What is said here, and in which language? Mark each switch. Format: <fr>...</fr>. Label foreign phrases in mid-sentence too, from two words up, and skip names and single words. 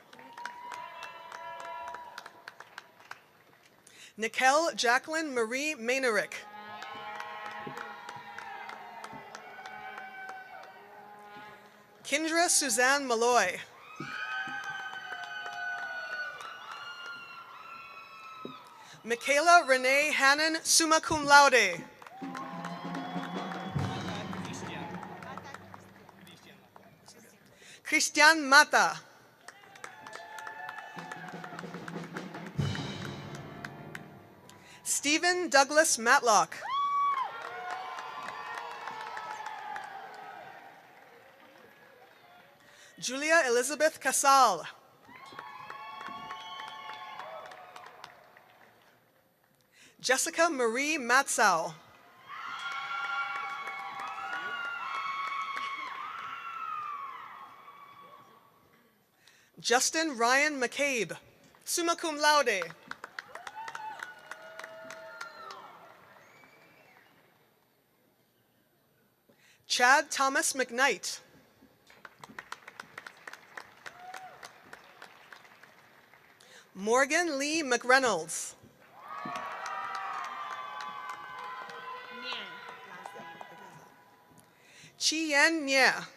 <en>Nikel Jacqueline Marie Maynarick. Kindra Suzanne Malloy. Michaela Renee Hannon,</en> <la>summa cum laude.</la> <en>Christian Mata. Stephen Douglas Matlock. Julia Elizabeth Casal. Jessica Marie Matzow. Justin Ryan McCabe,</en> <la>summa cum laude.</la> <en>Chad Thomas McKnight. Morgan Lee McReynolds. Chien Nye.</en>